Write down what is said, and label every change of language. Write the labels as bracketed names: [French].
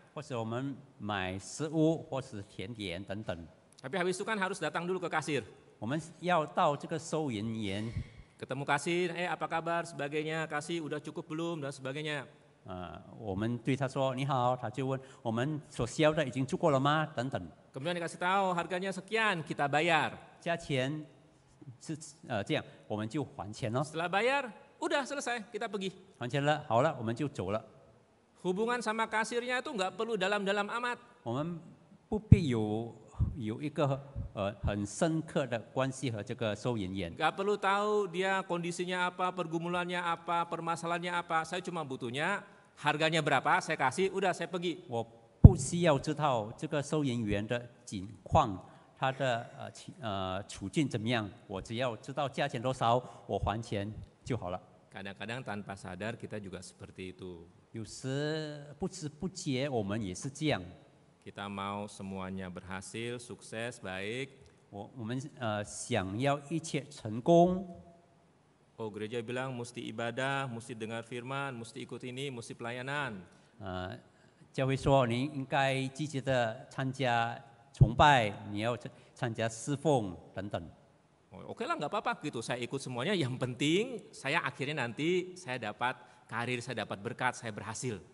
[Chinese] 或者我们买食物或是甜点等等。 [Indonesian] Tapi habis itu kan harus datang dulu ke kasir. [Chinese] 我们要到这个收银员， [Indonesian] Ketemu kasir, apa kabar, sebagainya, kasih udah cukup belum dan sebagainya. [Chinese] 我们对他说你好，他就问我们所需要的已经足够了吗？等等， [Indonesian] Kemudian dikasih tahu harganya sekian, kita bayar. [Chinese] 加钱是这样，我们就还钱咯。 [Indonesian] Setelah bayar, udah selesai, kita pergi. [Chinese] 还钱了，好了，我们就走了。 [Indonesian] Hubungan sama kasirnya itu nggak perlu dalam-dalam amat. [Chinese] 我们不必有有一个很深刻的关系和这个收银员。 [Indonesian] Gak perlu tahu dia kondisinya apa, pergumulannya apa, permasalahannya apa. Saya cuma butuhnya harganya berapa, saya kasih, udah saya pergi. [Chinese] 我不需要知道这个收银员的情况，他的处境怎么样，我只要知道价钱多少，我还钱就好了。 [Indonesian] Kadang-kadang tanpa sadar kita juga seperti itu. [Chinese] 有时不知不觉我们也是这样。 [Indonesian] Kita mau semuanya berhasil, sukses, baik. [Chinese] 我们想要一切成功。 [Indonesian] Oh, gereja bilang mesti ibadah, mesti dengar firman, mesti ikut ini, mesti pelayanan. [Chinese] 教会说你应该积极的参加崇拜，你要参加侍奉等等。 [Indonesian] Oh, oke lah, nggak apa-apa gitu. Saya ikut semuanya. Yang penting saya akhirnya nanti saya dapat karir, saya dapat berkat, saya berhasil.